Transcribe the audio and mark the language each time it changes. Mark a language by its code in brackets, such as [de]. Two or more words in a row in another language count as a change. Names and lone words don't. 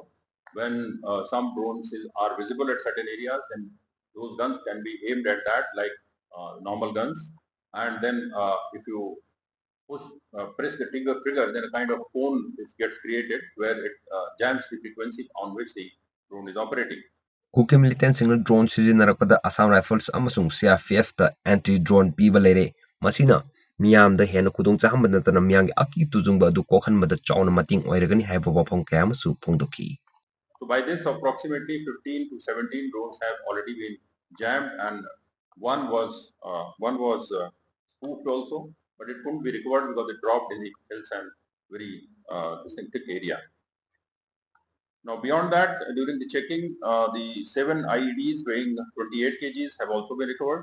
[en] When some drones are visible at certain areas, then those guns can be aimed at that like normal guns. And then if you press the trigger, then a kind of cone gets created where it jams the frequency on which the drone is operating. [mni] Kuki Militant Singh drone sizinarapada Assam Rifles amasung CRPF ta anti-drone piba leire. Masina miyamda hena kudong chahamba natana miyanggi aki tujungba adu kokhanbada chawna mating oiragani haiba wafam kaya amasu phongdokhi. [en] So by this, approximately 15 to 17 drones have already been jammed, and one was spoofed also, but it couldn't be recovered because it dropped in the hills and very thick area. Now, beyond that, during the checking, the 7 IEDs weighing 28 kgs have also been recovered.